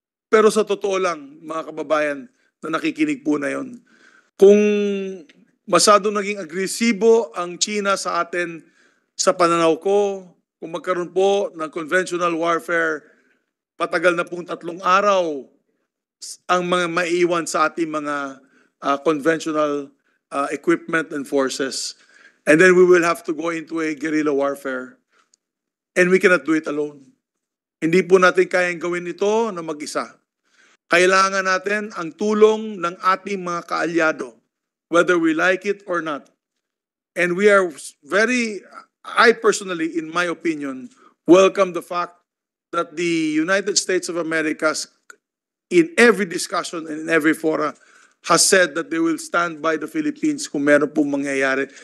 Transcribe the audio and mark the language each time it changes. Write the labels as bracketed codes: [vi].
[tl] Pero sa totoo lang, mga kababayan na nakikinig po na yon, kung masyado naging agresibo ang China sa atin, sa pananaw ko, kung magkaroon po ng conventional warfare, patagal na pong 3 araw ang mga maiiwan sa ating mga conventional equipment and forces. [en] And then we will have to go into a guerrilla warfare. And we cannot do it alone. [tl] Hindi po natin kayang gawin ito na mag-isa. Kailangan natin ang tulong ng ating mga kaalyado, [en] whether we like it or not. And we are I personally, in my opinion, welcome the fact that the United States of America, in every discussion and in every fora, has said that they will stand by the Philippines [tl] kung meron pong mangyayari.